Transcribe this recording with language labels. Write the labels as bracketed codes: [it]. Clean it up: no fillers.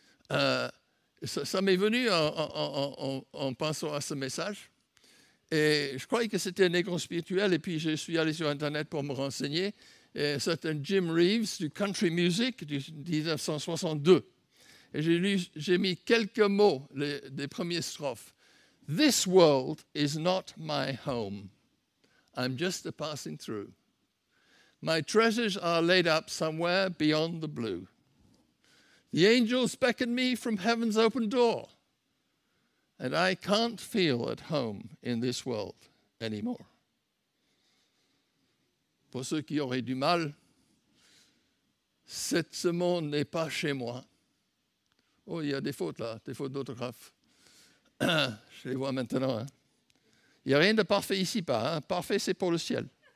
[fr] Ça m'est venu en pensant à ce message. Et je croyais que c'était un écran spirituel. Et puis, je suis allé sur Internet pour me renseigner. C'est un Jim Reeves du Country Music du 1962. Et j'ai mis quelques mots des premières strophes. [en] This world is not my home. I'm just a passing through. My treasures are laid up somewhere beyond the blue. The angels beckon me from heaven's open door. And I can't feel at home in this world anymore. [fr] Pour ceux qui auraient du mal, ce monde n'est pas chez moi. Oh, il y a des fautes là, des fautes d'orthographe. Je les vois maintenant. Hein. Il n'y a rien de parfait ici-bas. Hein. Parfait, c'est pour le ciel.